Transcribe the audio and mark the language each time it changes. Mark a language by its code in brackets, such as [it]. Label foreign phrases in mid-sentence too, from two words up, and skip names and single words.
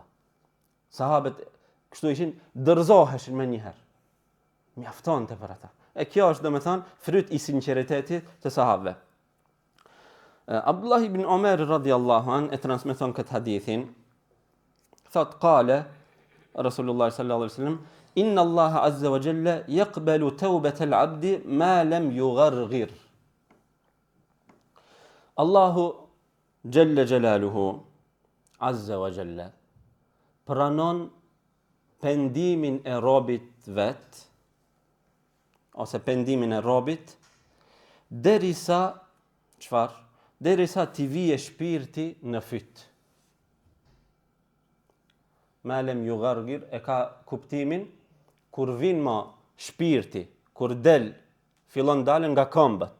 [sq] Sahabët kështu ishin, dërzoheshin më njëherë. Mjaftonte për ata. E kjo është domethënë fryt i sinqeritetit të sahabëve. Abdullah ibn Omer [ar] رضي الله عن [sq] e transmeton këtë hadithin. [ar] Thot قال رسول الله صلى الله عليه وسلم إن الله عز وجل يقبل توبة العبد ما لم يغرغر. [sq] Allahu [ar] جل جلاله عز وجل [sq] pranon pendimin e robit vet, ose pendimin e robit, derisa çfarë? Derisa t'i vije shpirti në fyt. [ar] ما لم يغرغر [sq] e ka kuptimin kur vin ma shpirti, kur del, fillon dalën nga këmbët.